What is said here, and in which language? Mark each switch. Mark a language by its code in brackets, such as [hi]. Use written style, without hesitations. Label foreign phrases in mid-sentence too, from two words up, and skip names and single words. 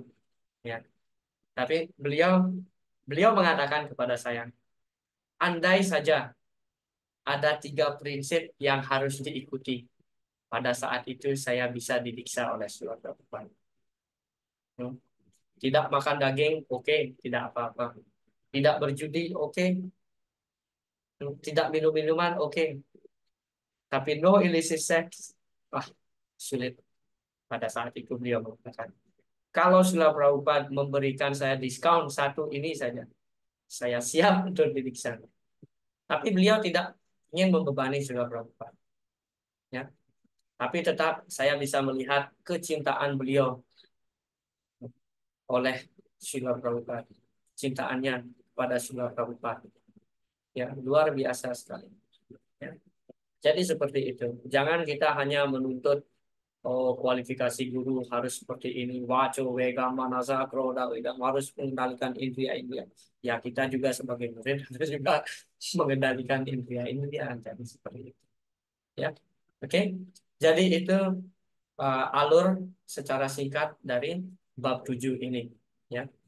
[id] Ya, tapi beliau mengatakan kepada saya, andai saja ada 3 prinsip yang harus diikuti. Pada saat itu saya bisa didiksa oleh Srila Prabhupada. Tidak makan daging, oke, tidak apa-apa. Tidak berjudi, oke. Tidak minum minuman, oke. [en] Tapi no illicit sex, [id] wah, sulit. Pada saat itu beliau mengatakan, kalau Srila Prabhupada memberikan saya diskon satu ini saja, saya siap untuk didiksa. Tapi beliau tidak ingin membebani Srila Prabhupada. Ya. Tapi tetap saya bisa melihat kecintaan beliau oleh Srila Prabhupada. Cintaannya pada Srila Prabhupada. Ya, luar biasa sekali. Ya. Jadi seperti itu. Jangan kita hanya menuntut kualifikasi guru harus seperti ini. [sa] Waco, wega, manasa, kroda, [id] wedang, harus mengendalikan indria-indria. Ya, kita juga sebagai murid harus juga mengendalikan indria-indria. Jadi seperti itu. Ya. Oke. Jadi itu alur secara singkat dari bab 7 ini. Ya.